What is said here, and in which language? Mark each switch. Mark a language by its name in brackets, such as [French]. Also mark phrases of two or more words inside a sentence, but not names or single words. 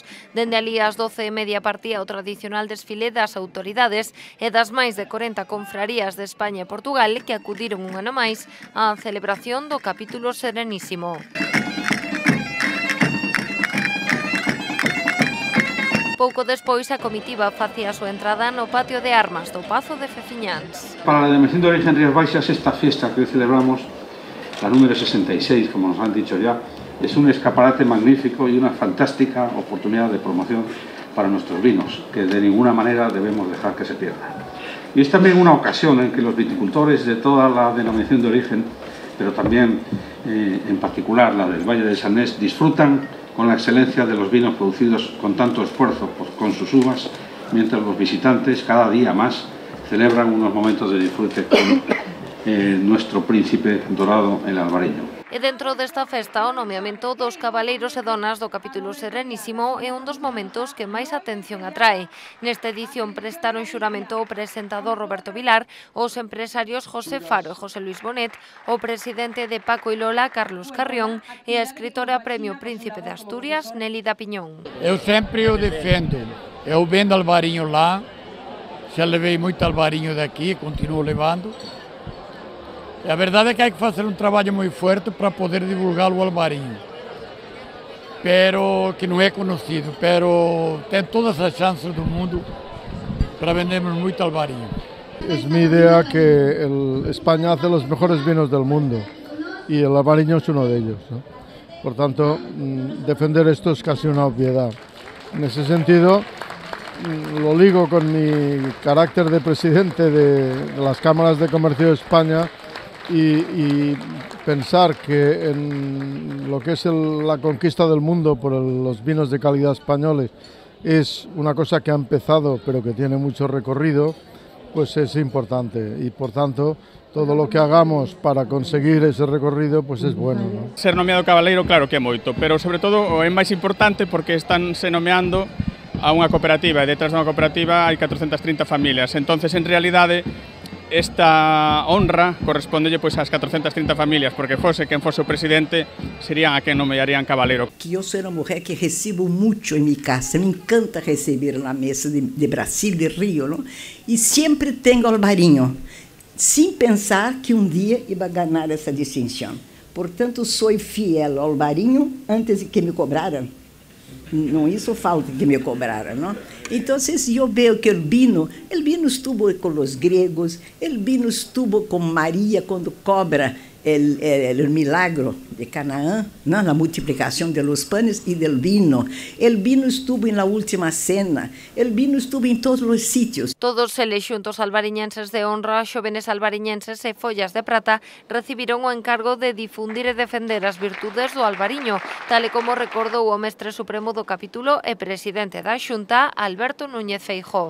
[Galician] Dende alí ás 12:30 partía o tradicional desfile das autoridades e das máis de 40 confrarías de España e Portugal que acudiron un ano máis á celebración do capítulo Serenísimo. Pouco despois a comitiva facía a súa entrada no patio de armas do Pazo de Feciñáns. [Spanish] Para la Denominación de Origen Rías Baixas, esta fiesta que hoy celebramos, la número 66, como nos han dicho ya, es un escaparate magnífico y una fantástica oportunidad de promoción para nuestros vinos, que de ninguna manera debemos dejar que se pierdan. Y es también una ocasión en que los viticultores de toda la Denominación de Origen, pero también en particular la del Valle de Sanés, disfrutan con la excelencia de los vinos producidos con tanto esfuerzo con sus uvas, mientras los visitantes cada día más celebran unos momentos de disfrute con nuestro príncipe dorado, el Albariño. [Galician] E dentro desta festa, o nomeamento dos cabaleiros e donas do capítulo Serenísimo é un dos momentos que máis atención atrae. Nesta edición prestaron xuramento o presentador Roberto Vilar, os empresarios José Faro e José Luis Bonet, o presidente de Paco y Lola, Carlos Carrión, e a escritora Premio Príncipe de Asturias, Nélida Piñón. Eu sempre o defendo. Eu vendo Albariño lá, xa levei moito Albariño daqui, continuo levando. E a verdade é que hai que facer un traballo moi fuerte para poder divulgar o Albariño, pero que non é conocido, pero ten todas as chances do mundo para vendermos moito Albariño. [Spanish] Es mi idea que España hace los mejores vinos del mundo y el Albariño es uno de ellos, ¿no? Por tanto, defender esto es casi una obviedad. En ese sentido, lo ligo con mi carácter de presidente de las cámaras de comercio de España y pensar que en lo que es la conquista del mundo por los vinos de calidad españoles es una cosa que ha empezado pero que tiene mucho recorrido, pues es importante y por tanto todo lo que hagamos para conseguir ese recorrido pues es bueno, ¿no? [Galician] Ser nomeado cabaleiro claro que é moito, pero sobre todo é máis importante porque están se nomeando a unha cooperativa e detrás dunha cooperativa hai 430 familias, entonces en realidade esta honra correspondelle pois ás 430 familias, porque fose quen fose o presidente serían a quen nomearían cabaleiro. [Portuguese] Que eu sou uma mulher que recebo muito em minha casa, me encanta receber na mesa de Brasil, de Rio, não? E sempre tenho Albariño, sem pensar que dia ia ganhar essa distinção. Portanto, sou fiel ao Albariño antes de que me cobraram. Não isso falta que me cobraram, não? Então, eu vejo que o [Spanish] vino estuvo [Portuguese] com os gregos, o [Spanish] vino estuvo [Portuguese] com Maria quando cobra o milagro de Canaã, não? A multiplicação [Spanish] de los panes [Portuguese] e do vino. O [Spanish] vino estuvo [Portuguese] na última cena, o [Spanish] vino estuvo [Portuguese] em todos os sítios. [Galician] Todos eles xuntos albariñenses de honra, xovenes albariñenses e follas de prata recibiron o encargo de difundir e defender as virtudes do Albariño, tal e como recordou o mestre supremo do capítulo e presidente da Xunta, Alberto Núñez Feijóo.